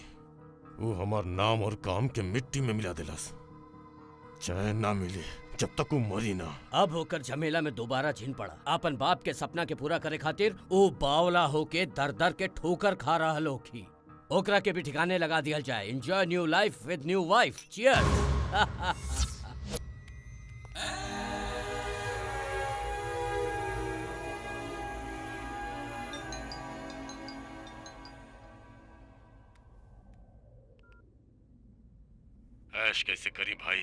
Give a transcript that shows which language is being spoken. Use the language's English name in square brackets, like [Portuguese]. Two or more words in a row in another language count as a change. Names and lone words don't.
[Bhojpuri] वो हमार नाम और काम के मिट्टी में मिला दिलस। चैन ना मिले जब तक वो मरी ना। अब होकर झमेला में दोबारा झिन पड़ा। अपन बाप के सपना के पूरा करे खातिर वो बावला होके दर दर के ठोकर खा रहल होखी। ओकरा के भी ठिकाने लगा दिया जाए। [English] Enjoy new life with new wife. [Bhojpuri] चियर्स। ऐश कैसे करी भाई?